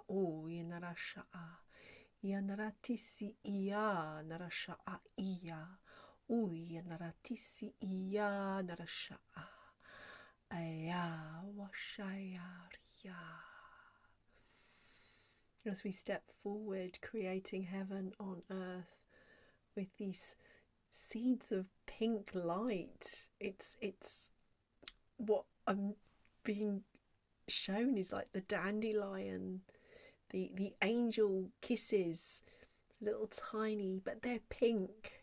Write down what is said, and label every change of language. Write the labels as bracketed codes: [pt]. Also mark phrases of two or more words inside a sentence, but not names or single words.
[en] o ia narasha ia naratisi ia narasha ia o ia naratisi ia narasha aya washaya ria. As we step forward, creating heaven on earth with these seeds of pink light, it's what I'm being shown is like the dandelion, the angel kisses, little tiny, but they're pink.